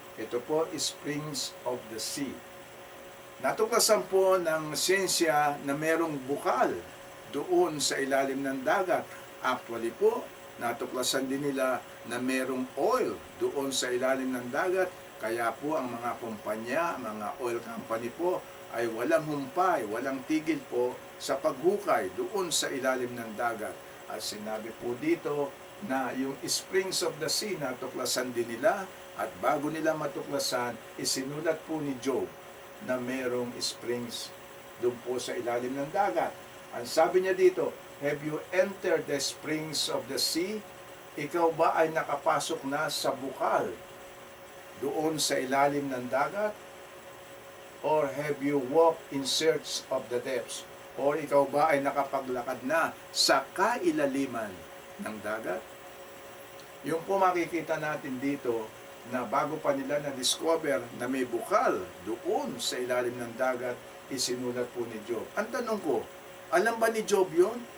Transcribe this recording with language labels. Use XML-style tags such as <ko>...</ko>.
<tl>Ito po is Springs of the Sea. Natuklasan po ng siyensya na merong bukal doon sa ilalim ng dagat. Actually po, natuklasan din nila na merong oil doon sa ilalim ng dagat. Kaya po ang mga kumpanya, mga oil company po, ay walang humpay, walang tigil po sa paghukay doon sa ilalim ng dagat. At sinabi po dito na yung Springs of the Sea natuklasan din nila, at bago nila matuklasan, isinulat po ni Job na merong springs doon po sa ilalim ng dagat. Ang sabi niya dito,</tl> <en>have you entered the springs of the sea?</en> <tl>Ikaw ba ay nakapasok na sa bukal doon sa ilalim ng dagat?</tl> <en>Or have you walked in search of the depths?</en> <tl>Or ikaw ba ay nakapaglakad na sa kailaliman ng dagat? Yung po makikita natin dito na bago pa nila na-discover na may bukal doon sa ilalim ng dagat, isinulat po ni Job. Ang tanong ko, alam ba ni Job yun?</tl>